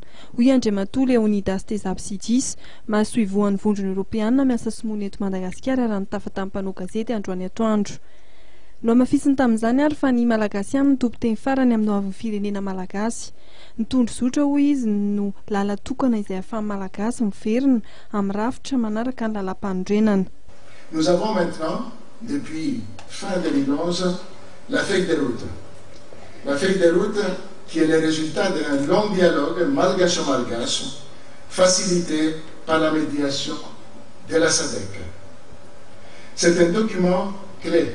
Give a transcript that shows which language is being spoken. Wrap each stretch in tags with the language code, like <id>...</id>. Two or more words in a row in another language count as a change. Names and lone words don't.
<mg>Hoy Andriamatoa Leonidas Tezapsidis, mahasoivoan'ny vondrona Europeana miasa simoana eto Madagasikara raha nitafa tamin'ny mpanao gazety androany atoandro. No amafisiny tamin'izany ary fa ny malagasy ihany ny tompo-teny farany amin'ny hoavin'ny firenena malagasy. Nitondro zotra hoy izy no lala tokana izay ahafahan'ny malagasy miverina amin'ny rafitra manaraka ny lalam-panondrenana.</mg> <fr>Nous avons maintenant, depuis fin 2011, la feuille de route. La feuille de route qui est le résultat d'un long dialogue malgache-malgache, facilité par la médiation de la SADC. C'est un document clé.</fr>